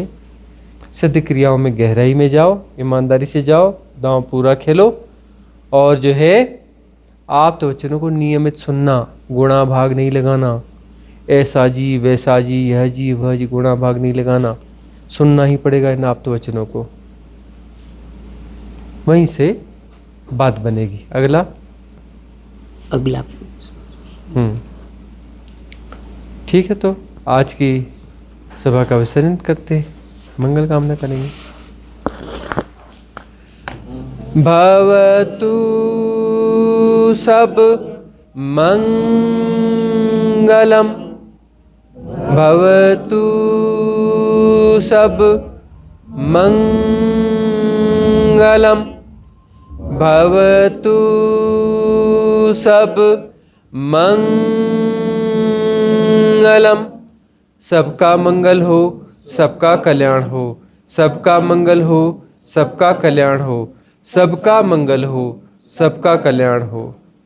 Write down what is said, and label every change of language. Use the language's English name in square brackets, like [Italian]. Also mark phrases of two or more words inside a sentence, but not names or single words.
[Hindi] सिद्ध क्रियाओं में गहराई में जाओ, ईमानदारी से जाओ, दांव पूरा खेलो, और जो है आप तो वचनों को नियमित सुनना, गुणा भाग नहीं लगाना, ऐसा जी वैसा जी यह जी वह जी, गुणा भाग नहीं लगाना, सुनना ही पड़ेगा इन आप तो वचनों को, वहीं से बात बनेगी। अगला ठीक है, तो आज की सभा का विसर्जन करते हैं, मंगल कामना करेंगे। [Pali] भवतु सब मंगलम, भवतु सब मंगलम, भवतु सब मंगलम। [Hindi] सबका मंगल हो, सबका कल्याण हो, सबका मंगल हो, सबका कल्याण हो, सबका मंगल हो, सबका कल्याण हो।